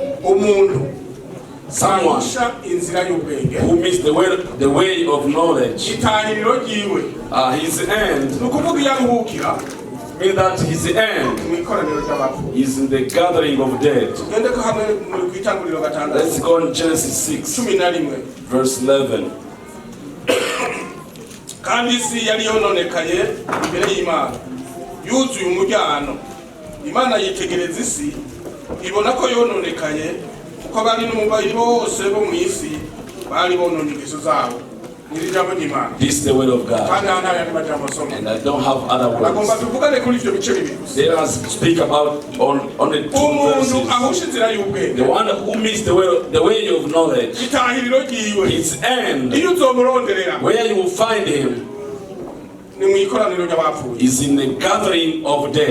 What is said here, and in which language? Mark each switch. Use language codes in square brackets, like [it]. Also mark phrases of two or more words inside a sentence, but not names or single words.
[en] Someone who missed the way of knowledge, his end, means that his end is in the gathering of dead. Let's go on Genesis 6, verse 11. [rn] Kandi isi yari yononekaye imbere y'Imana, yuzuye umujyano. Imana yitegereza isi, ibona ko yononekaye, kuko abari n'umubiri bose bo mu isi bari bononye ingeso zabo. [en] This is the word of God. And I don't have other words. Let us speak about on the 2 verses. The one who missed the way of knowledge, his end, where you will find him, is in the gathering of dead.